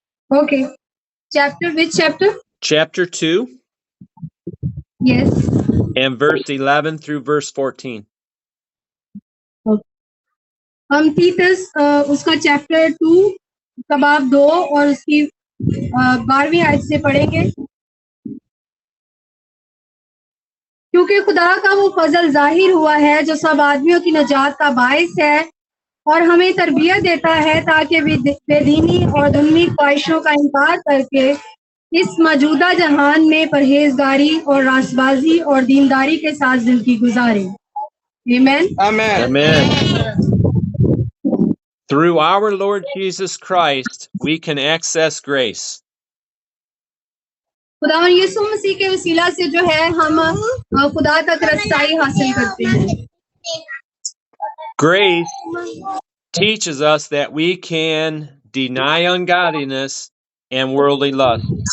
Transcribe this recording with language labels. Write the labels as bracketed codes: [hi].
[en] Okay. Chapter, which chapter? Chapter 2 Yes. and verse 11 through verse 14. [hi] हम तीतस उसका chapter 2 का बाब 2 और उसकी 12वीं आयत से पढ़ेंगे। क्योंकि खुदा का वो फजल जाहिर हुआ है जो सब आदमियों की नजात का बायस है और हमें तरबियत देता है ताकि बेदीनी और धर्मी ख्वाहिशों का इनकार करके इस मौजूदा जहान में परहेजगारी और रासबाजी और दीनदारी के साथ जिंदगी गुजारें। [en] Amen. Amen. Amen. Through our Lord Jesus Christ, we can access grace. [hi] खुदावन यीशु मसीह के वसीला से जो है हम खुदा तक रसाई हासिल करते हैं। [en] Grace teaches us that we can deny ungodliness and worldly lust.